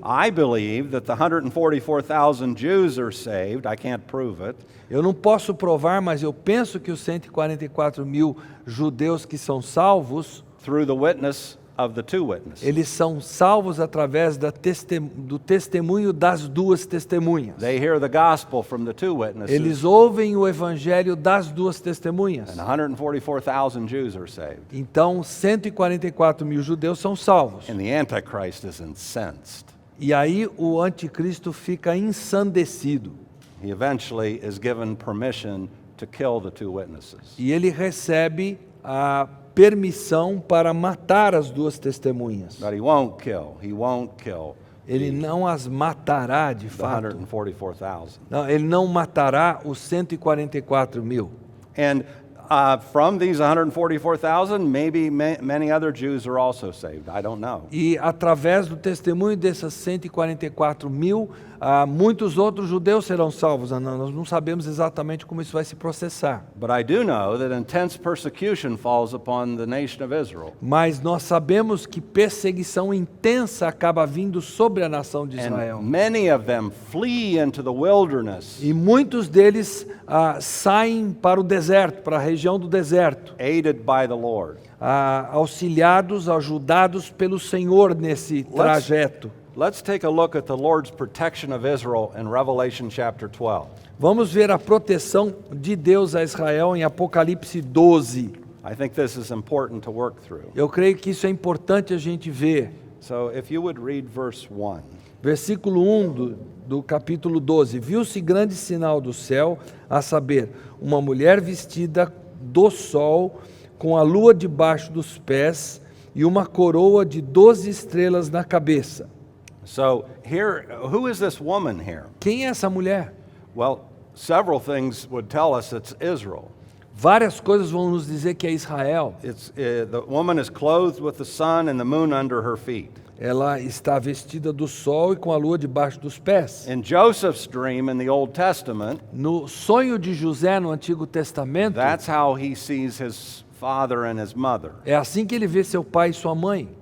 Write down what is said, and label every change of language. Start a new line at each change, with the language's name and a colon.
English: I believe that the 144,000 Jews are saved. I can't prove it.
Portuguese: Eu não posso provar, mas eu penso que os 144 mil judeus que são salvos,
English: Through the witness of the two witnesses.
Portuguese: eles são salvos através do testemunho das duas testemunhas.
English: They hear the gospel from the two witnesses,
Portuguese: Eles ouvem o evangelho das duas testemunhas.
English: and 144,000 Jews are saved.
Portuguese: Então, 144 mil judeus são salvos.
English: And the Antichrist is incensed.
Portuguese: E aí o anticristo fica ensandecido.
English: He eventually is given permission to kill the two witnesses.
Portuguese: E ele recebe a permissão para matar as duas testemunhas.
English: But he won't kill. He won't kill
Portuguese: Ele não as matará de
English: the
Portuguese: fato.
English: 144,000.
Portuguese: Não, ele não matará os 144 mil.
English: And from these 144,000, maybe many other Jews are also saved. I don't know.
Portuguese: E através do testemunho dessas 144 mil, muitos outros judeus serão salvos. Nós não sabemos exatamente como isso vai se processar.
English: But I do know that intense persecution falls upon the nation of Israel.
Portuguese: Mas nós sabemos que perseguição intensa acaba vindo sobre a nação de Israel.
English: And many of them flee into the wilderness,
Portuguese: E muitos deles saem para o deserto, para a região do deserto,
English: aided by the Lord.
Portuguese: auxiliados, ajudados pelo Senhor nesse trajeto.
English: Let's take a look at the Lord's protection of Israel in Revelation chapter 12.
Portuguese: Vamos ver a proteção de Deus a Israel em Apocalipse 12.
English: I think this is important to work through.
Portuguese: Eu creio que isso é importante a gente ver.
English: So if you would read verse 1.
Portuguese: Versículo 1 do capítulo 12. Viu-se grande sinal do céu, a saber, uma mulher vestida do sol, com a lua debaixo dos pés e uma coroa de 12 estrelas na cabeça.
English: So here, who is this woman here?
Portuguese: Quem é essa mulher?
English: Well, several things would tell us it's Israel.
Portuguese: Várias coisas vão nos dizer que é Israel.
English: The woman is clothed with the sun and the moon under her feet.
Portuguese: Ela está vestida do sol e com a lua debaixo dos pés.
English: In Joseph's dream in the Old Testament,
Portuguese: No sonho de José no Antigo Testamento,
English: that's how he sees his father and his mother.
Portuguese: é assim que ele vê seu pai e sua mãe.